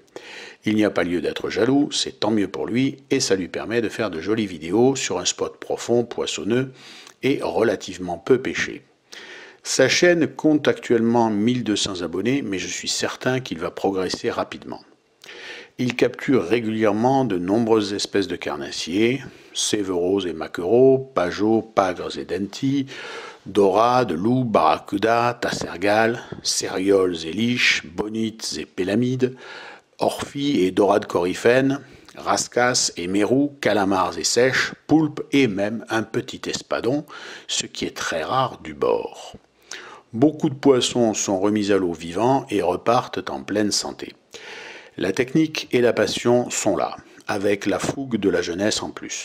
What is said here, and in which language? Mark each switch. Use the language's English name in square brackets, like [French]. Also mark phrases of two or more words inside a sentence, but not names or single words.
[French] Il n'y a pas lieu d'être jaloux, c'est tant mieux pour lui, et ça lui permet de faire de jolies vidéos sur un spot profond, poissonneux et relativement peu pêché. Sa chaîne compte actuellement 1200 abonnés, mais je suis certain qu'il va progresser rapidement. Il capture régulièrement de nombreuses espèces de carnassiers, séveros et maquereaux, pageaux, pagres et dentis, dorades, loups, barracudas, tassergales, cérioles et liches, bonites et pélamides, orphies et dorades coryphènes, rascasses et mérous, calamars et sèches, poulpes et même un petit espadon, ce qui est très rare du bord. Beaucoup de poissons sont remis à l'eau vivants et repartent en pleine santé. La technique et la passion sont là, avec la fougue de la jeunesse en plus.